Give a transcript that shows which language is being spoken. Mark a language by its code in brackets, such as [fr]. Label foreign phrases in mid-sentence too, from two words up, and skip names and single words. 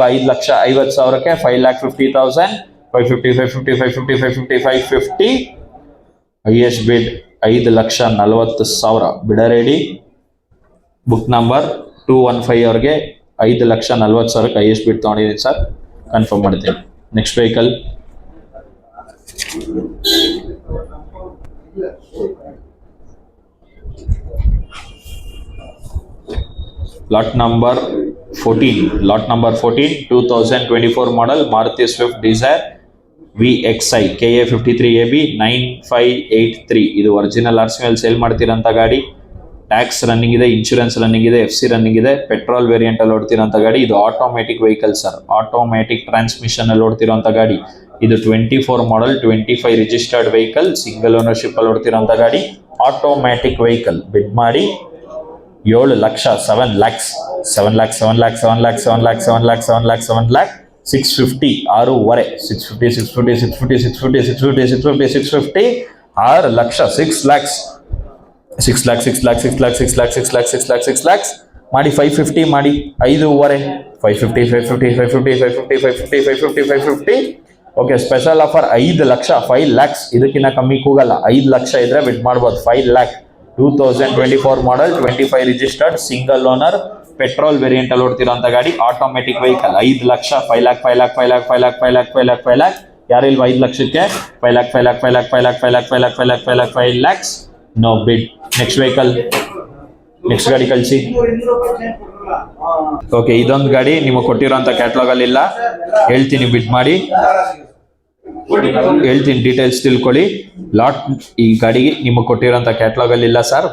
[kn] 5,50,000ಕ್ಕೆ 5,50,000 550 [en] highest bid [kn] 5,40,000 ಬಿಡ ರೆಡಿ. [en] book number [kn] 215 ಅವ್ರಿಗೆ 5,40,000ಕ್ಕೆ [en] highest bid [kn] ತಗೊಂಡಿದ್ದೀನಿ ಸರ್, ಕನ್ಫರ್ಮ್ ಮಾಡ್ತೀನಿ. [en] next vehicle lot number [kn] 14 2024 model Maruti Swift Dzire VXI KA53AB 9583 ಇದು ಒರಿಜಿನಲ್ RC ಸೇಲ್ ಮಾಡ್ತಿರೋಂಥ ಗಾಡಿ. [en] tax running [kn] ಇದೆ, [en] insurance running [kn] ಇದೆ, [en] FC running [kn] ಇದೆ. [en] petrol variant [kn] ಅಲ್ಲಿ ಓಡ್ತಿರೋಂಥ ಗಾಡಿ. ಇದು [en] automatic vehicle sir, automatic transmission [kn] ಅಲ್ಲಿ ಓಡ್ತಿರೋಂಥ ಗಾಡಿ. ಇದು 24 ಮಾಡೆಲ್ 25 [en] registered vehicle, single ownership [kn] ಅಲ್ಲಿ ಓಡ್ತಿರೋಂಥ ಗಾಡಿ, [en] automatic vehicle. [kn] ಬಿಡ್ ಮಾಡಿ 7 ಲಕ್ಷ 7 lakhs 7 lakhs 7 lakhs 7 lakhs 7 lakhs 7 lakhs 7 lakhs 7 lakh 650 6 650 650 650 650 650 6 ಲಕ್ಷ 6 lakhs 6 lakhs 6 lakhs 6 lakhs 6 lakhs 6 lakhs 6 lakhs 6 lakhs ಮಾಡಿ 550 ಮಾಡಿ 5.5 550 ಓಕೆ. [en] special offer [kn] 5 ಲಕ್ಷ 5 lakhs, ಇದಕ್ಕಿಂತ ಕಮ್ಮಿ ಕೂಗಲ್ಲ. 5 ಲಕ್ಷ ಇದ್ರೆ ಬಿಡ್ ಮಾಡ್ಬೋದು. 5 lakh 2024 ಮಾಡೆಲ್ 25 [en] registered single owner petrol variant [kn] ಅಲ್ಲಿ ಓಡ್ತಿರೋಂಥ ಗಾಡಿ, [en] automatic vehicle. [kn] 5 ಲಕ್ಷ 5 lakh 5 lakh 5 lakh 5 lakh 5 lakh 5 lakh 5 lakh ಯಾರಿಲ್ವಾ 5 ಲಕ್ಷಕ್ಕೆ 5 lakh 5 lakh 5 lakh 5 lakh 5 lakh 5 lakh 5 lakh 5 lakh 5 lakhs [en] no bid. next vehicle, [kn] ನೆಕ್ಸ್ಟ್ ಗಾಡಿ ಕಳಿಸಿ. ಓಕೆ, ಇದೊಂದು ಗಾಡಿ ನಿಮಗೆ ಕೊಟ್ಟಿರೋಂಥ ಕ್ಯಾಟ್ಲಾಗ್ ಅಲ್ಲಿ ಇಲ್ಲ, ಹೇಳ್ತೀನಿ ಬಿಡ್ ಮಾಡಿ, ಹೇಳ್ತೀನಿ ಡೀಟೇಲ್ಸ್ ತಿಳ್ಕೊಳ್ಳಿ. ಲಾಟ್ ಈ ಗಾಡಿಗೆ ನಿಮಗೆ ಕೊಟ್ಟಿರೋಂಥ ಕ್ಯಾಟ್ಲಾಗ್ ಅಲ್ಲಿ ಇಲ್ಲ ಸರ್.